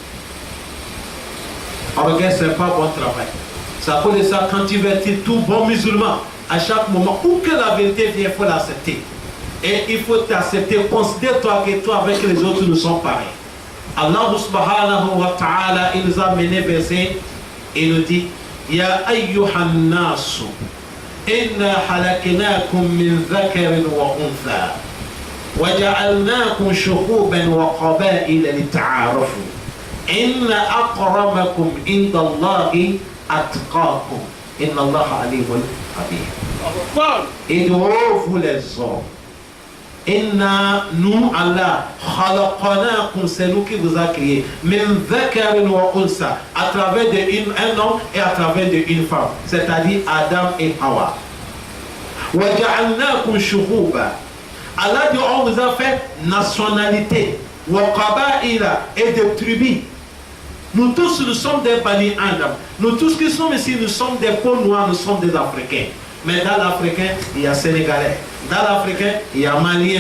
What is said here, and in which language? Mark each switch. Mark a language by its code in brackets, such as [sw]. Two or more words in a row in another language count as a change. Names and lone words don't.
[fr] Orgueil, ce n'est pas bon travail. C'est à cause de ça, quand tu veux être tout bon musulman, à chaque moment, où que la vérité vient, il faut l'accepter. Et il faut t'accepter. Considère-toi que toi avec les autres, nous sommes pareils. Allah [ar] سبحانه وتعالى, [fr] il nous a mené verset, il nous dit, [ar] يا أيها الناس إنا خلقناكم من ذكر وأنثى وجعلناكم شعوبا وقبائل لتعارفوا إن أكرمكم عند الله أتقاكم إن الله عليم خبير. [fr] Et vous les hommes, Inna, nous, Allah, khalaqanakum, c'est nous qui vous a créé, [ar] من ذكر وأنثى, [fr] à travers un homme et à travers une femme, c'est-à-dire Adam et Hawa. [ar] وجعلناكم شعوبا. [fr] Allah dit, on vous a fait nationalité, [ar] وقبائل, [fr] et des tribus. Nous tous, nous sommes des Bani Adam. Nous tous qui sommes ici, nous sommes des peaux noires, nous sommes des Africains. Mais dans l'Africain, il y a Sénégalais. Dans l'Africain, il y a Malien.